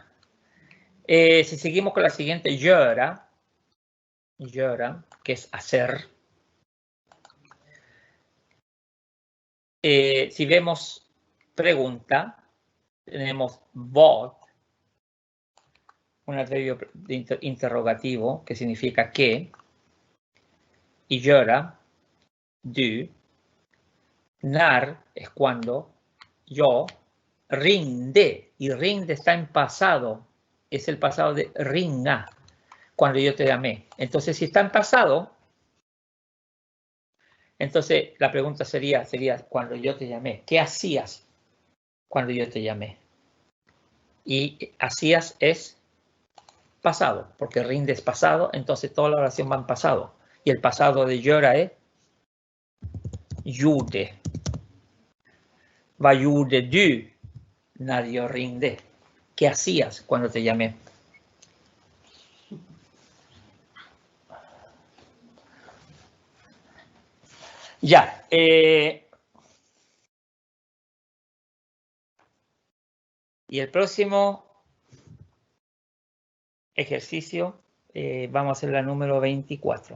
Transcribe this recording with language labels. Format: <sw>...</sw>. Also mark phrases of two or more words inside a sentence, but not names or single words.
<es>Si seguimos con la siguiente, göra, que es hacer. Si vemos pregunta, tenemos vad, un adverbio interrogativo que significa qué, y</es> <sv>göra, du,</sv> <es>när es cuando, yo, ringde, y ringde está en pasado, es el pasado de ringa, cuando yo te llamé. Entonces, si está en pasado, entonces la pregunta sería cuando yo te llamé, ¿qué hacías cuando yo te llamé? Y hacías es pasado, porque rinde es pasado, entonces toda la oración va en pasado. Y el pasado de llora es gjorde.</es> <sv>Vad gjorde du när jag ringde?</sv> <es>¿Qué hacías cuando te llamé? Ya. Y el próximo ejercicio, vamos a hacer la número 24.</es>